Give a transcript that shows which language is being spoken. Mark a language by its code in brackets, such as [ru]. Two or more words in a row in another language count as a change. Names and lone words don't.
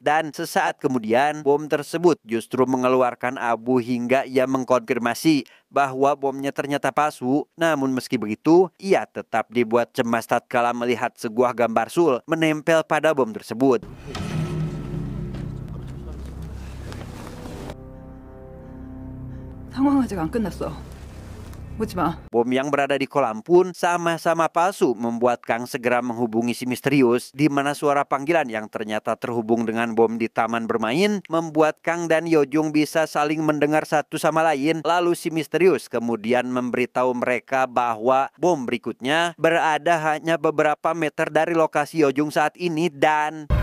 [id] Dan sesaat kemudian, bom tersebut justru mengeluarkan abu hingga ia mengkonfirmasi bahwa bomnya ternyata palsu. Namun meski begitu, ia tetap dibuat cemas tatkala melihat sebuah gambar Sul menempel pada bom tersebut. [ko] 상황 아직 안 끝났어. [id] Bom yang berada di kolam pun sama-sama palsu, membuat Kang segera menghubungi si misterius, di mana suara panggilan yang ternyata terhubung dengan bom di taman bermain membuat Kang dan Yojung bisa saling mendengar satu sama lain. Lalu si misterius kemudian memberitahu mereka bahwa bom berikutnya berada hanya beberapa meter dari lokasi Yojung saat ini dan...